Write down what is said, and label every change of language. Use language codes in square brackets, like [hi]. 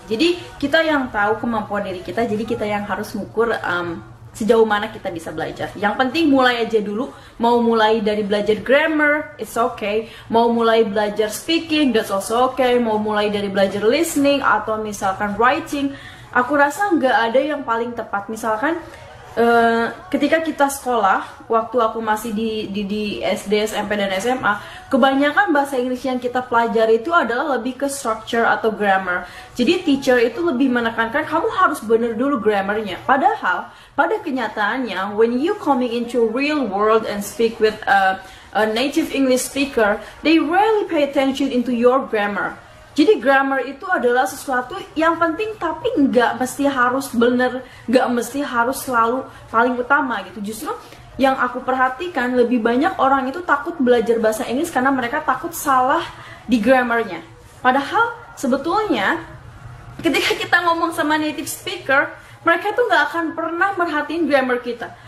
[id] Jadi kita yang tahu kemampuan diri kita, jadi kita yang harus mengukur sejauh mana kita bisa belajar. Yang penting mulai aja dulu. Mau mulai dari belajar grammar, [en] it's okay. [id] Mau mulai belajar speaking, [en] that's also okay. [id] Mau mulai dari belajar listening atau misalkan writing, aku rasa nggak ada yang paling tepat. Misalkan ketika kita sekolah, waktu aku masih di SD, SMP, dan SMA, kebanyakan bahasa Inggris yang kita pelajari itu adalah lebih ke structure atau grammar. Jadi teacher itu lebih menekankan kamu harus bener dulu grammarnya. Padahal pada kenyataannya, [en] when you coming into real world and speak with a native English speaker, they rarely pay attention into your grammar. [id] Jadi grammar itu adalah sesuatu yang penting, tapi nggak mesti harus bener, nggak mesti harus selalu paling utama gitu. Justru yang aku perhatikan, lebih banyak orang itu takut belajar bahasa Inggris karena mereka takut salah di grammarnya. Padahal sebetulnya ketika kita ngomong sama native speaker, mereka tuh nggak akan pernah merhatiin grammar kita.